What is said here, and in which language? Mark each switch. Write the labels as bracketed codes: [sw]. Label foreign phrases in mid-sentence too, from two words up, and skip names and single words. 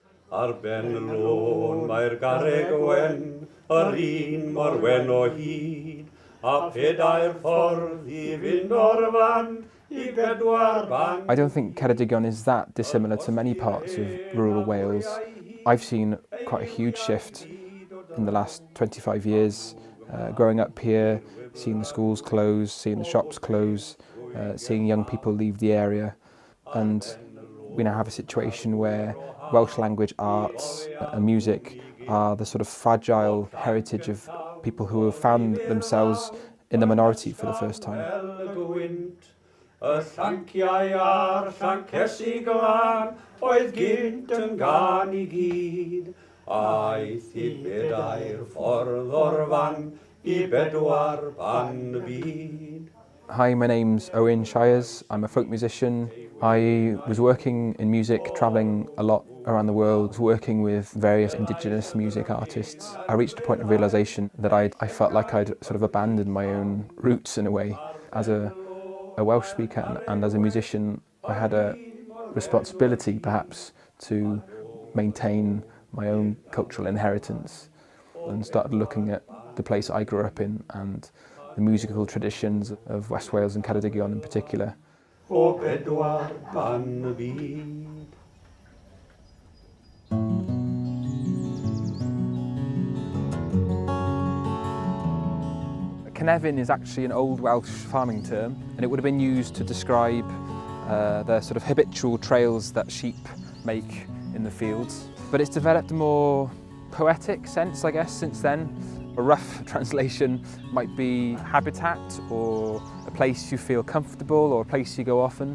[cy] Ar ben lôn mae'r garreg wen, yr un mor wen o hyd, a pedair ffordd I fynd o'r fan, I bedwar ban. [en] I don't think Ceredigion is that dissimilar to many parts of rural Wales. I've seen quite a huge shift in the last 25 years, growing up here, seeing the schools close, seeing the shops close, seeing young people leave the area, and we now have a situation where Welsh language arts and music are the sort of fragile heritage of people who have found themselves in the minority for the first time. [cy] Y llanciau a'r llancesi glan, oedd gynt yn gan I gyd. Aeth I bedair ffordd o'r fan, I bedwar ban y byd. [en] Hi, my name's Owen Shiers. I'm a folk musician. I was working in music, travelling a lot around the world, working with various Indigenous music artists. I reached a point of realisation that I felt like I'd sort of abandoned my own roots in a way. As a Welsh speaker and as a musician, I had a responsibility perhaps to maintain my own cultural inheritance, and started looking at the place I grew up in and the musical traditions of West Wales and Ceredigion in particular. [cy] O bedwar ban y byd. [en] Cynefin is actually an old Welsh farming term, and it would have been used to describe the sort of habitual trails that sheep make in the fields. But it's developed a more poetic sense, I guess, since then. A rough translation might be habitat, or a place you feel comfortable, or a place you go often.